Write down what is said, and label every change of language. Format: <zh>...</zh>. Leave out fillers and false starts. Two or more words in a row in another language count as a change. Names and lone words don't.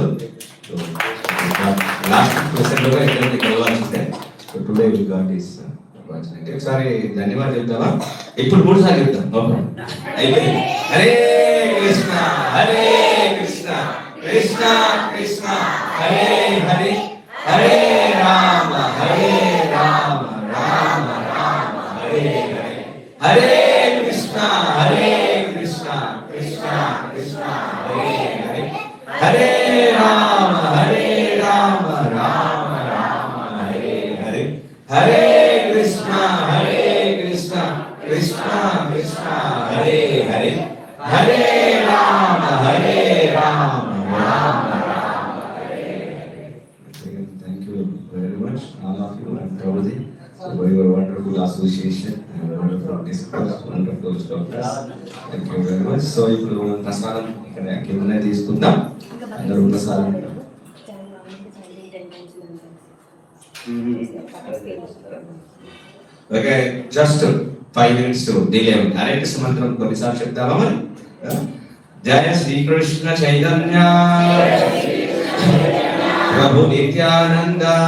<en>so last question</en> <te>ఎక్కడైతే కలవాల్సిందే.</te> <en>So today we got this opportunity.</en> <te>ఒకసారి ధన్యవాదాలు చెప్తావా? ఇప్పుడు 3 సార్లు చెప్తాం. అయిపోయింది.</te> <sa>హరే కృష్ణ హరే కృష్ణ కృష్ణ కృష్ణ హరే హరే హరే రామ రామ రామ హరే హరే హరే కృష్ణ కృష్ణ కృష్ణ హరే హరే హరే రామ రామ రామ హరే హరే హరే కృష్ణ కృష్ణ కృష్ణ హరే హరే హరే రామ రామ రామ హరే హరే.</sa> <en>Thank you very much, all of you, and Prabhuji, for your wonderful association and wonderful discourse, wonderful stories. Thank you very much.</en> <te>So ఇప్పుడు ప్రసాదం ఇక్కడ కిందనే తీసుకుందాం. అందరూ ప్రసాదం ఓకే. జస్ట్ 5 minutes డిలే ఉంది. హరే కృష్ణ మంత్రం కొన్నిసార్లు చెప్తావా మరి?</te> <sa>జయ శ్రీకృష్ణ చైతన్య ప్రభు నిత్యానంద</sa>